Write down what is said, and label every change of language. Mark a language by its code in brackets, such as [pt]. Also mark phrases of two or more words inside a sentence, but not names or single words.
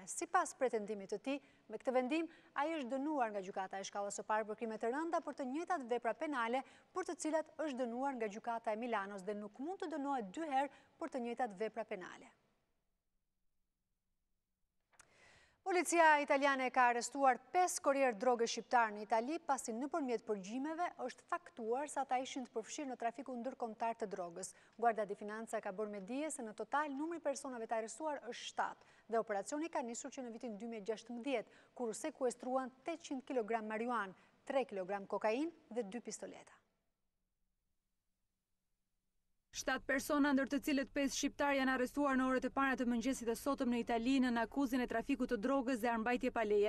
[sq] Sipas pretendimit të tij, me këtë vendim ai është dënuar nga gjykata e shkallës së parë për krimet e rënda për të njëjtat vepra penale për të cilat është dënuar nga gjykata e Milanos dhe nuk mund të dënohet 2 herë për të njëjtat vepra penale. Policia italiane ka arrestuar 5 korrier droge shqiptar në Itali pasi nëpërmjet përgjimeve është faktuar se ata ishin të përfshirë në trafikun ndërkombëtar të drogës. Guardia di Finanza ka bërë me dije se në total numri personave të arrestuar është 7 dhe operacioni ka nisur që në vitin 2016 kur u sekuestruan 800 kg marijuan, 3 kg kokainë dhe 2 pistoleta. 7 persona, ndër të cilët 5 shqiptar janë arrestuar në orët e para të mëngjesit të sotëm në Itali në akuzën e trafikut të drogës dhe armbajtje pa leje.